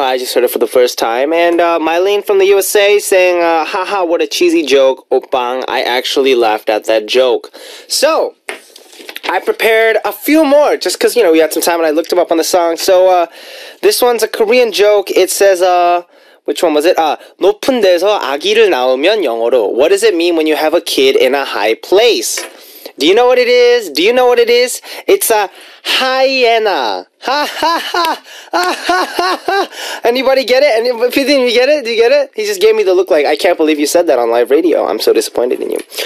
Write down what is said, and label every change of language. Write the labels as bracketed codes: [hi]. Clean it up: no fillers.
[en] I just heard it for the first time. And Mylene from the USA saying, haha, what a cheesy joke, Opang. I actually laughed at that joke. So, I prepared a few more, just because, you know, we had some time and I looked them up on the song. So, this one's a Korean joke. It says, which one was it? [ko] 높은 데서 아기를 낳으면 영어로. [en] What does it mean when you have a kid in a high place? Do you know what it is? Do you know what it is? It's a hyena. Ha ha ha. Ha ha ha ha. Anybody get it? If you didn't get it, do you get it? He just gave me the look like, I can't believe you said that on live radio. I'm so disappointed in you.